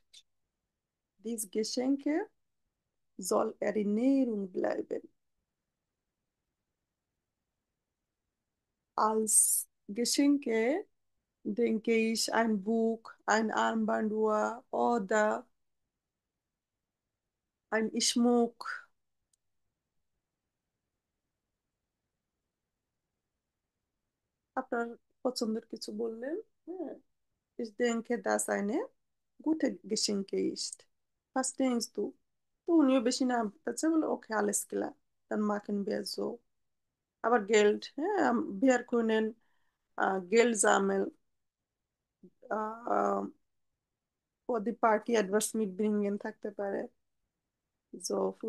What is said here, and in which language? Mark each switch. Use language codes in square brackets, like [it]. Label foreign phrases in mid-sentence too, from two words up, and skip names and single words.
[de] Diese Geschenke soll Erinnerung bleiben. Als Geschenke denke ich ein Buch, ein Armbanduhr oder ein Schmuck. [bn] আপনার পছন্দের কিছু বললেন হ্যাঁ [de] ich denke dass eine gute Geschenke ist was denkst du [bn] তো উনিও বেশি না বলতেছে বলে [de] okay alles klar dann machen wir so aber Geld হ্যাঁ wir können Geld sammeln für die Party etwas mitbringen [bn] থাকতে পারে [de] so für